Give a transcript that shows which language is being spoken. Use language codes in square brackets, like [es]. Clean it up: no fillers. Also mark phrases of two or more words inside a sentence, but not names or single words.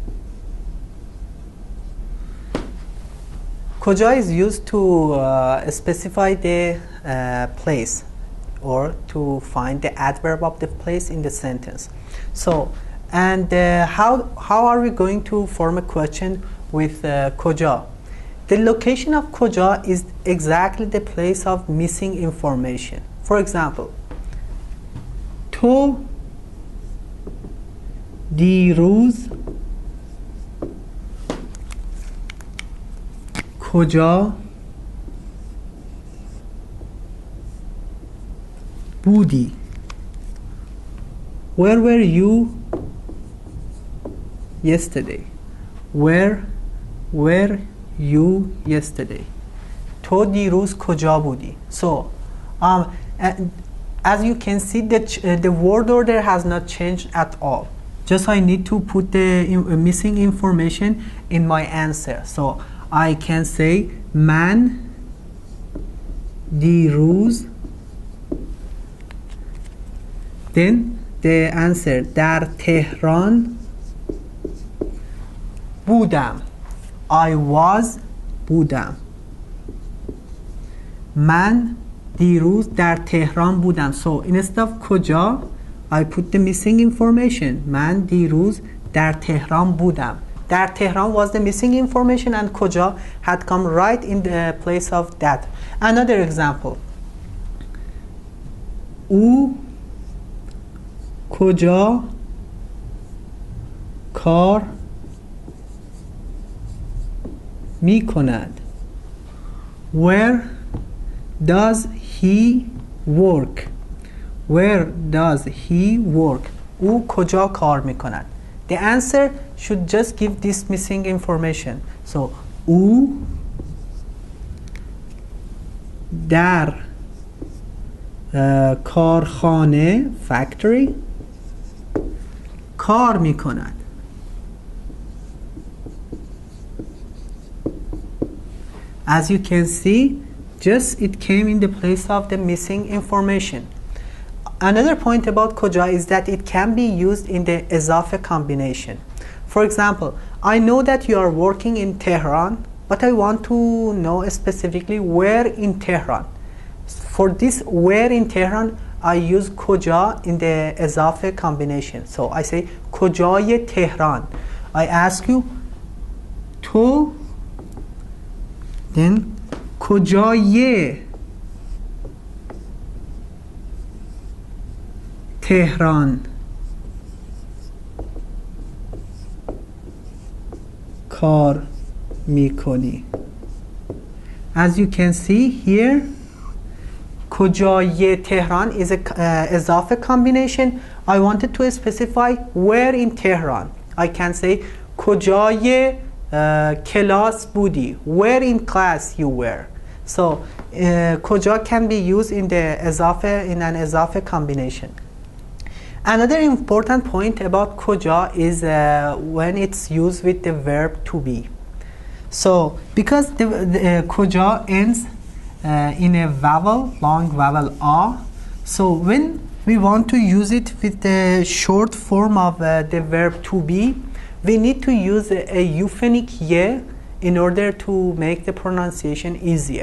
[en] کجا is used to specify the place or to find the adverb of the place in the sentence. So, and how are we going to form a question with کجا? The location of کجا is exactly the place of missing information. For example, [fa] تو دیروز کجا بودی? [en] Where were you yesterday? Where were you yesterday? [fa] تو دیروز کجا بودی? [en] So, as you can see, the word order has not changed at all. Just I need to put the missing information in my answer. So, I can say [fa] من دیروز, [en] then the answer [fa] در تهران بودم. [en] I was [fa] بودم. من دیروز در تهران بودم. [en] So instead of کجا, I put the missing information. [fa] من دیروز در تهران بودم. در تهران [en] was the missing information and کجا had come right in the place of that. Another example. [fa] او کجا کار می کند? [en] Where does he work? Where does he work? [fa] او کجا کار می کند? [en] The answer should just give this missing information. So, [fa] او در کارخانه factory کار می کند. [en] As you can see, just it came in the place of the missing information. Another point about کجا is that it can be used in the اضافه combination. For example, I know that you are working in Tehran, but I want to know specifically where in Tehran. For this where in Tehran, I use کجا in the اضافه combination. So I say [fa] کجای تهران. [en] I ask you تو, then [fa] کجای تهران کار میکنی? [en] As you can see here, [fa] کجای تهران [en] is a اضافه combination. I wanted to specify where in Tehran. I can say [fa] کجای کلاس بودی? [en] Where in class you were? So کجا can be used in the اضافه, in an اضافه combination. Another important point about کجا is when it's used with the verb to be. So because the کجا ends in a vowel, long vowel a, so when we want to use it with the short form of the verb to be, we need to use a euphonic ye in order to make the pronunciation easier.